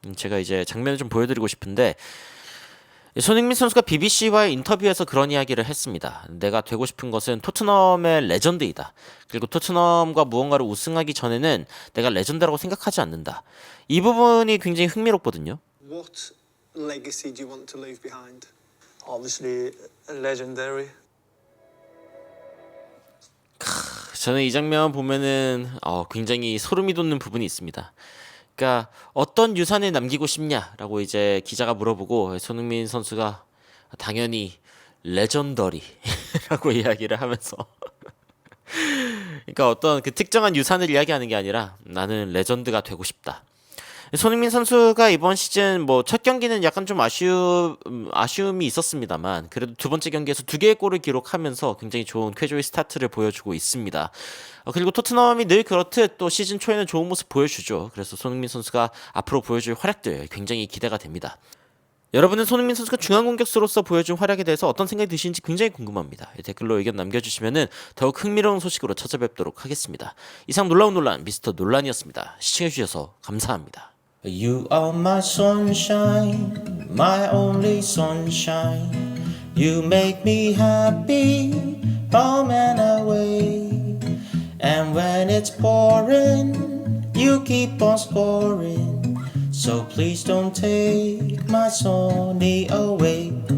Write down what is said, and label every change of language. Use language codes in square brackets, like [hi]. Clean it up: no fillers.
[ko] 제가 이제 장면을 좀 보여드리고 싶은데, 손흥민 선수가 BBC와의 인터뷰에서 그런 이야기를 했습니다. 내가 되고 싶은 것은 토트넘의 레전드이다. 그리고 토트넘과 무언가를 우승하기 전에는 내가 레전드라고 생각하지 않는다. 이 부분이 굉장히 흥미롭거든요. [en] What legacy do you want to leave behind? Obviously legendary. [ko] 저는 이 장면 보면은 굉장히 소름이 돋는 부분이 있습니다. 그러니까 어떤 유산을 남기고 싶냐라고 이제 기자가 물어보고 손흥민 선수가 당연히 레전더리라고 이야기를 하면서 그러니까 어떤 그 특정한 유산을 이야기하는 게 아니라 나는 레전드가 되고 싶다. 손흥민 선수가 이번 시즌 뭐 첫 경기는 약간 좀 아쉬움이 있었습니다만 그래도 두 번째 경기에서 2개의 골을 기록하면서 굉장히 좋은 쾌조의 스타트를 보여주고 있습니다. 그리고 토트넘이 늘 그렇듯 또 시즌 초에는 좋은 모습 보여주죠. 그래서 손흥민 선수가 앞으로 보여줄 활약들 굉장히 기대가 됩니다. 여러분은 손흥민 선수가 중앙 공격수로서 보여준 활약에 대해서 어떤 생각이 드시는지 굉장히 궁금합니다. 댓글로 의견 남겨주시면 더욱 흥미로운 소식으로 찾아뵙도록 하겠습니다. 이상 놀라운 논란 미스터 논란이었습니다. 시청해주셔서 감사합니다. [en] You are my sunshine, my only sunshine. You make me happy, home and away. And when it's pouring, you keep on scoring. So please don't take my Sony away.